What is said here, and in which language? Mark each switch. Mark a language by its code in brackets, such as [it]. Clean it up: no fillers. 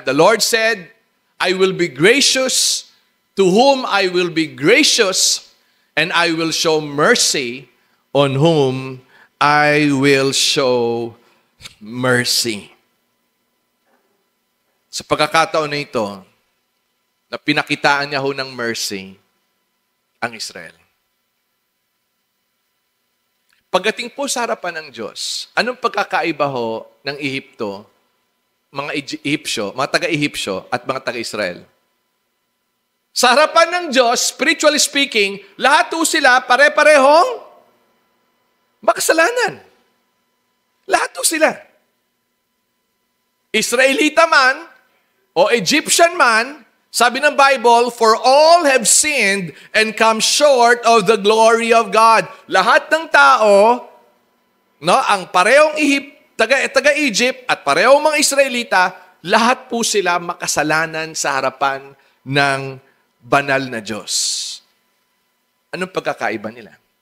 [en] The Lord said, I will be gracious to whom I will be gracious, and I will show mercy on whom I will show mercy. [tl] Sa pagkakataon na ito, na pinakitaan niya ho ng mercy ang Israel. Pagdating po sa harapan ng Diyos, anong pagkakaiba ho ng Ehipto, mga Ehipsyo, mga taga-Ehipsyo at mga taga-Israel? Sa harapan ng Diyos, [en] spiritually speaking, [tl] lahat po sila pare-parehong makasalanan. Lahat po sila. Israelita man o Egyptian man, sabi ng Bible, [en] for all have sinned and come short of the glory of God. [tl] Lahat ng tao, no, ang parehong taga-Egypt at parehong mga Israelita, lahat po sila makasalanan sa harapan ng banal na Diyos. Anong pagkakaiba nila?